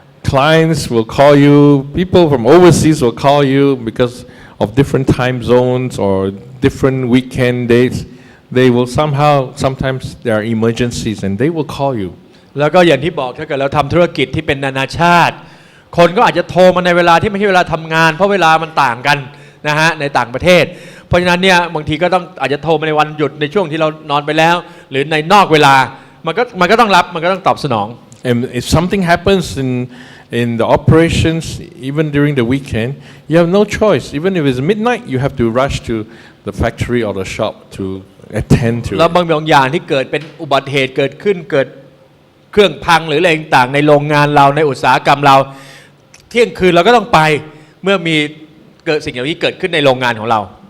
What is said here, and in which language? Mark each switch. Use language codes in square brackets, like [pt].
[en] clients will call you, people from overseas will call you because of different time zones or different weekend dates. They will sometimes there are emergencies and they will call you. [th] แล้วก็อย่างที่บอกถ้าเกิดเราทำธุรกิจที่เป็นนานาชาติคนก็อาจจะโทรมาในเวลาที่ไม่ใช่เวลาทำงานเพราะเวลามันต่างกันนะฮะในต่างประเทศเพราะฉะนั้นเนี่ยบางทีก็ต้องอาจจะโทรมาในวันหยุดในช่วงที่เรานอนไปแล้วหรือในนอกเวลามันก็ต้องรับมันก็ต้องตอบสนอง [en] And if something happens in the operations even during the weekend you have no choice even if it's midnight you have to rush to the factory or the shop to attend to [th] แล้วบางอย่างที่เกิดเป็นอุบัติเหตุเกิดขึ้นเกิดเครื่องพังหรืออะไรต่างๆในโรงงานเราในอุตสาหกรรมเราเที่ยงคืนเราก็ต้องไปเมื่อมีเกิดสิ่งเหล่านี้เกิดขึ้นในโรงงานของเรา